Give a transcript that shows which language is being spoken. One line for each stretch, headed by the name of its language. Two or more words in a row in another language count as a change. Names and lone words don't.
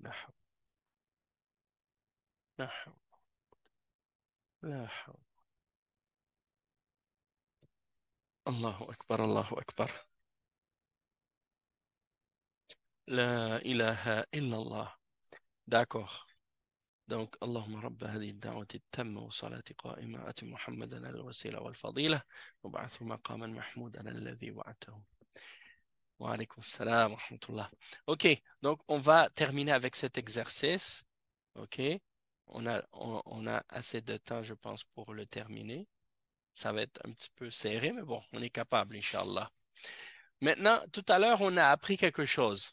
Arabic: لا حول. لا حول. لا حول. الله أكبر، الله أكبر. لا إله إلا الله.
French: D'accord. Donc,
Arabic: اللهم رب هذه الدعوة التامة والصلاة القائمة آت محمدا الوسيلة والفضيلة وابعثه مقاما محمودا الذي وعدته. وعليكم السلام ورحمة الله.
French: OK, donc on va terminer avec cet exercice. OK, on a assez de temps, je pense, pour le terminer. Ça va être un petit peu serré, mais bon, on est capable, Inch'Allah. Maintenant, tout à l'heure, on a appris quelque chose.